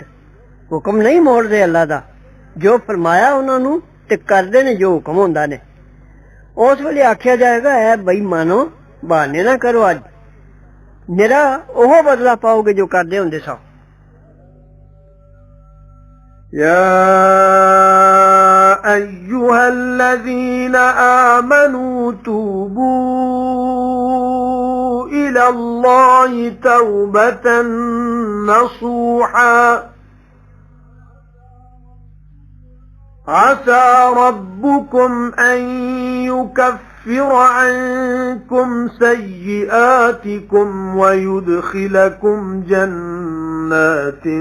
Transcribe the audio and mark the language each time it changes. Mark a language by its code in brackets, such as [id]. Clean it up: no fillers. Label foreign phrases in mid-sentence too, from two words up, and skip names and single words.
[pa] حکم نہیں موڑدے اللہ دا، جو فرمایا اونہاں نوں تے کردے نے جو حکم ہوندا نے. اس ویلے آکھیا جائے گا اے بے ایمانو بہانے نہ کرو، اج نرا اوہ بدلہ پاؤ گے جو کردے ہوندے سو. [ar] يا أيها الذين آمنوا توبوا إلى الله توبة نصوحا عسى ربكم أن يكفر عنكم سيئاتكم ويدخلكم جنات